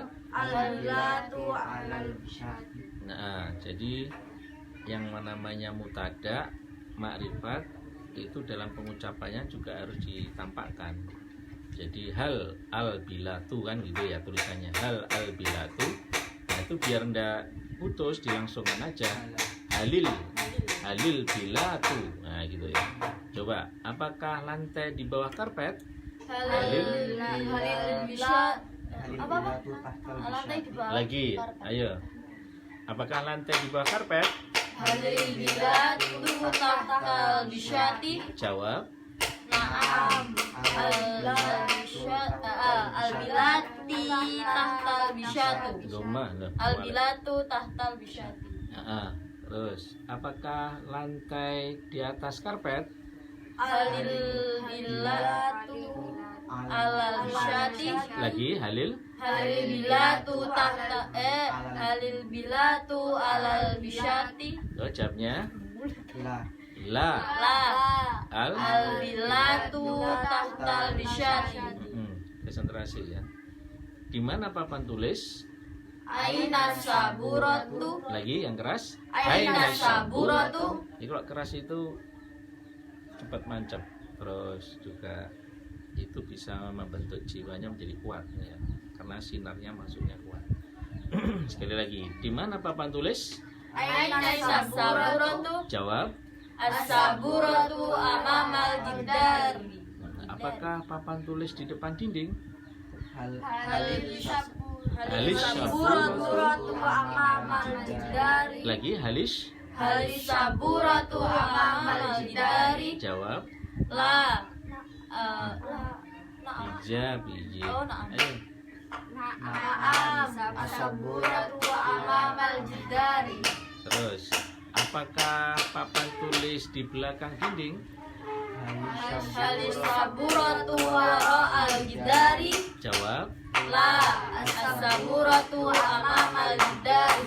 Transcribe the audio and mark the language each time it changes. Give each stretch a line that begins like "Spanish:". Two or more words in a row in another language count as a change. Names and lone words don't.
Arabic: al-bilatu على البساط.
Indonesian: Nah, jadi yang namanya mutada, makrifat itu dalam pengucapannya juga harus ditampakkan. Jadi
Arabic: هل البلاط
Indonesian: kan gitu ya tulisannya.
Arabic: هل البلاط.
Indonesian: Nah, itu biar ndak putus dilangsungkan aja.
Arabic: هل البلاط.
Indonesian: Nah, gitu ya. Coba, apakah lantai di bawah karpet?
Arabic: هل البساط البلاط تحت
Indonesian: lantai di
Arabic: bisyat.
Indonesian: bawah Lagi, ayo. Apakah lantai di bawah karpet?
Arabic: هل البلاط تحت البساط
Indonesian: Jawab.
Arabic: نعم البلاط تحت البساط Goma. البلاط تحت البساط
Indonesian: Terus, apakah lantai di atas karpet?
Arabic: هل البلاط على البساط
Indonesian: Lagi, halil.
Arabic: هل البلاط تحت هل البلاط على البساط
Indonesian: Oh, jawabnya
Arabic: La. la. la Al. البلاط تحت البساط
Indonesian: Konsentrasi ya. Di mana papan tulis?
Arabic: أين السبورة
Indonesian: Lagi yang keras.
Arabic: أين السبورة
Indonesian: Jadi kalau keras itu cepat mancap, terus juga itu bisa membentuk jiwanya menjadi kuat ya, karena sinarnya masuknya kuat. Sekali lagi, di mana papan tulis?
Arabic: أين السبورة?
Indonesian: Jawab.
Arabic: السبورة أمام الجدار.
Indonesian: Apakah papan tulis di depan dinding?
Arabic: Halis Halis السبورة أمام الجدار.
Indonesian: Lagi halis.
Arabic: هل السبورة أمام الجدار.
Indonesian: Jawab.
Arabic: La. Ijab. Iji. Oh, na'am.
Indonesian: Ayo.
Arabic: Na'am. السبورة أمام الجدار.
Indonesian: Terus. Apakah papan tulis di belakang dinding?
Arabic: هل السبورة وراء الجدار.
Indonesian: Jawab.
Arabic: La. السبورة أمام الجدار.